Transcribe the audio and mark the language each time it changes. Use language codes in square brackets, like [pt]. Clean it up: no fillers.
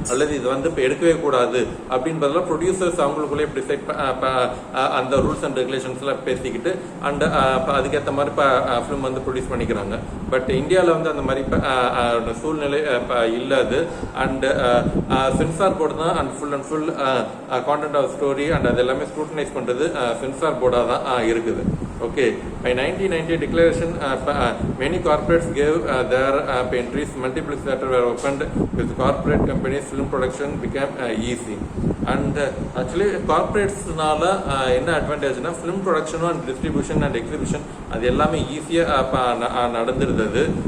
[ta] அல்லது இது வந்து இப்போ எடுக்கவே கூடாது அப்படின்றதெல்லாம் ப்ரொடியூசர்ஸ் அவங்களுக்குள்ளே டிசைட் அந்த ரூல்ஸ் அண்ட் ரெகுலேஷன்ஸ்லாம் பேசிக்கிட்டு அண்ட் அதுக்கேற்ற மாதிரி இப்போ ஃபிலிம் வந்து ப்ரொடியூஸ் பண்ணிக்கிறாங்க. பட் இந்தியாவில் வந்து அந்த மாதிரி இப்போ சூழ்நிலை இல்லை அது. அண்டு சென்சார் போர்டு தான் and full content of story and அது எல்லாமே ஸ்க்ரூட்டனைஸ் பண்ணுறது சென்சார் போர்டாக தான் இருக்குது. Okay. [en] By 1990 declaration, many corporates gave their entries. Multiplex theatre were opened with corporate companies. Film production became easy. And actually [ta] corporatesனால என்ன அட்வான்டேஜ்னா film ப்ரொடக்ஷனும் and distribution and exhibition அது எல்லாமே ஈஸியாக நடந்துருந்தது.